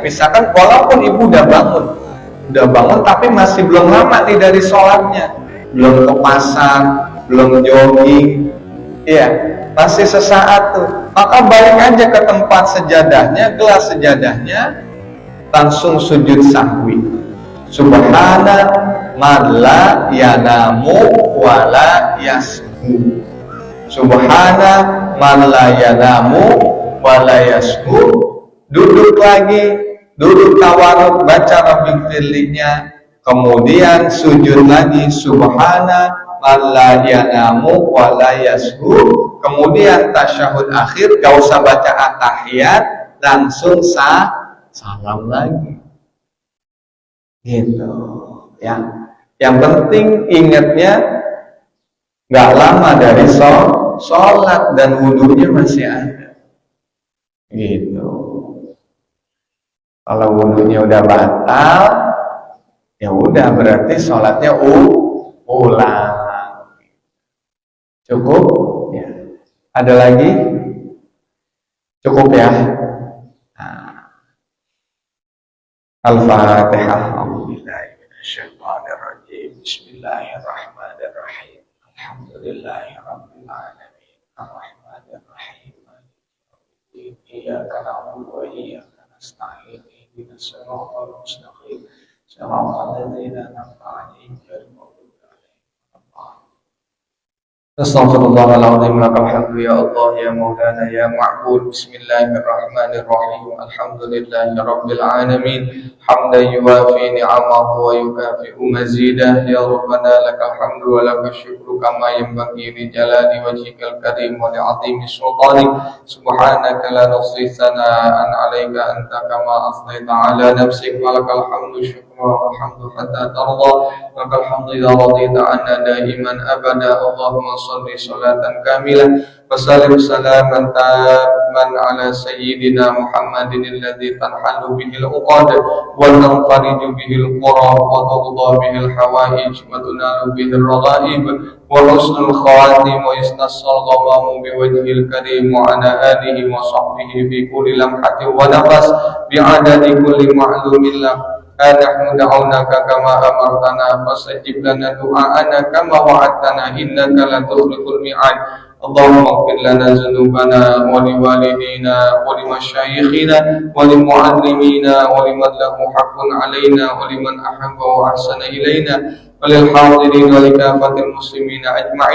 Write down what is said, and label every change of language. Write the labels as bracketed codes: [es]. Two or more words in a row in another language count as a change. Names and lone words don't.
[id] Misalkan walaupun ibu udah bangun tapi masih belum lama nih dari sholatnya, belum ke pasar, belum jogging, ya masih sesaat tuh. Maka balik aja ke tempat sejadahnya, gelas sejadahnya, langsung sujud sahwi. [ar] سبحان من لا ينام ولا يسهو. سبحان من لا ينام ولا يسهو. [id] Duduk lagi, duduk tawaruk, baca rabbil firlinya, kemudian sujud lagi, [ar] سبحان من لا ينام ولا يسهو. [id] Kemudian tasyahud akhir, gak usah baca at-tahiyat, langsung salam lagi. Gitu ya. Yang penting ingatnya nggak lama dari sholat dan wudhunya masih ada. Gitu. Kalau wudhunya udah batal, ya udah berarti sholatnya ulang. Cukup? Ya. Ada lagi? Cukup ya. Al-Fatihah. [ar] بسم الله الرحمن الرحيم. الحمد لله رب العالمين. الرحمن الرحيم. إياك نعبد وإياك نستعين. اهدنا الصراط المستقيم صراط الذين أنعمت عليهم غير المغضوب عليهم ولا الضالين. أستغفر الله العظيم لك الحمد يا الله يا مولانا يا معبود. بسم الله الرحمن الرحيم الحمد لله رب العالمين. حمدا يوافي نعمه ويكافئ مزيده. يا ربنا لك الحمد ولك الشكر كما ينبغي لجلال وجهك الكريم ولعظيم سلطانك. سبحانك لا نحصي ثناء عليك أنت كما أثنيت على نفسك. ولك الحمد شكرا والحمد حتى ترضى. لك الحمد إذا رضيت عنا دائما أبدا. اللهم صل صلاة كاملة وسلم سلاما تاما على سيدنا محمد الذي تنحل به العقد وتنفرج به الكرب وتقضى به الحوائج وتنال به الرغائب وحسن الخواتيم ويستسقى الغمام بوجهه الكريم وعلى آله وصحبه في كل لمحة ونفس بعدد كل معلوم لك. نحن دعوناك كما أمرتنا فاستجب لنا دعاءنا كما وعدتنا إنك لا تخلف الميعاد. اللهم اغفر لنا ذنوبنا ولوالدينا ولمشايخنا ولمعلمينا ولمن له حق علينا ولمن أحب وأحسن إلينا وللحاضرين ولكافة المسلمين أجمعين.